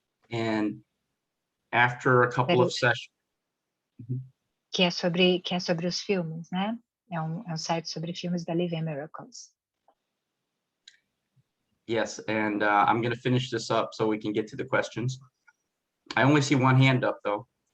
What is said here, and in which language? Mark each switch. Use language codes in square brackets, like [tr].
[en] And after a couple of sessions, [pt] que é sobre os filmes, né? É um site sobre filmes da Living Miracles. [en] yes, and I'm going to finish this up so we can get to the questions. I only see one hand up, though.